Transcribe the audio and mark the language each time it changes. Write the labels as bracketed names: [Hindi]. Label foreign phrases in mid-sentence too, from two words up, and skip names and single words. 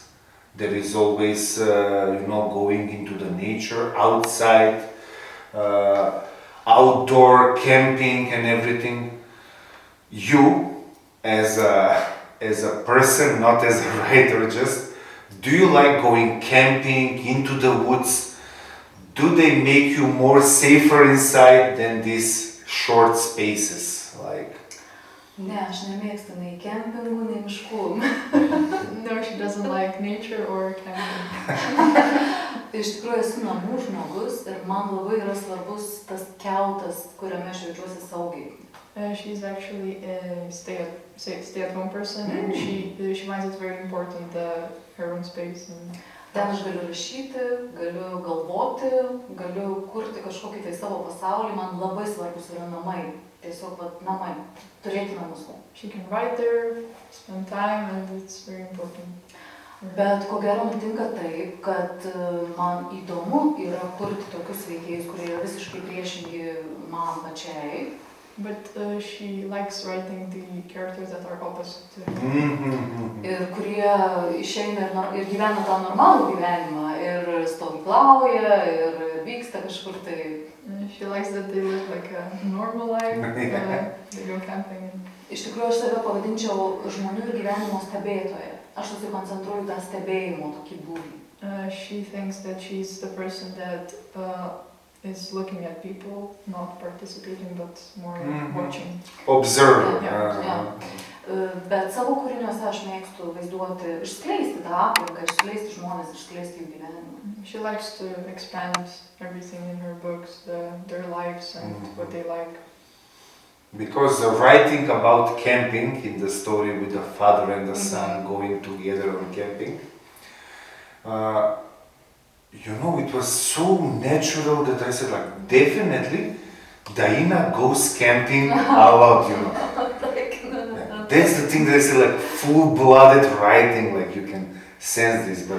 [English] There is always, going into the nature, outside, outdoor camping and everything. You, as a person, not as a writer, do you like going camping into the woods? Do they make you more safer inside than these short spaces? [Lithuanian] Ne, aš nemėgstu nei kempingų, nei miškų. [English] No, she doesn't like nature or camping. [Lithuanian] Iš tikrųjų esu namų žmogus ir man labai yra svarbus tas keltas, kuriame aš jaučiuosi saugiai. [English] She's actually a stay-at-home person, and she finds it very important, her own space. [Lithuanian] Ten aš galiu rašyti, galiu galvoti, galiu kurti kažkokį tai savo pasaulį, man labai svarbus yra namai. Tiesiog namai, turėti namus. [English] She can write there, spend time, and it's very important. [Lithuanian] Bet ko gero nutinka taip, kad man įdomu yra kurti tokius veikėjus, kurie yra visiškai priešingi man pačiai. [English] But she likes writing the characters that are opposite to her. [Lithuanian] Ir kurie išeina ir gyvena tą normalų gyvenimą, ir stovyklauja, ir vyksta kažkur tai. [English] She likes that they live like a normal life, they go camping. [Lithuanian] Iš tikrųjų, aš save pavadinčiau žmonių ir gyvenimo stebėtoja. Aš susikoncentruoju tą stebėjimo tokį būvį. [English] She thinks that she's the person that is looking at people, not participating, but more watching. Observe. [Lithuanian] Bet savo kūriniuose aš mėgstu vaizduoti, išskleisti tą aplinką, išskleisti žmonės, išskleisti jų gyvenimą. [English] She likes to expand everything in her books, their lives and what they like. Because writing about camping in the story with the father and the son going together on camping, it was so natural that I said, definitely, Даина goes camping a lot, That's the thing that I said, full-blooded writing, you can sense this, but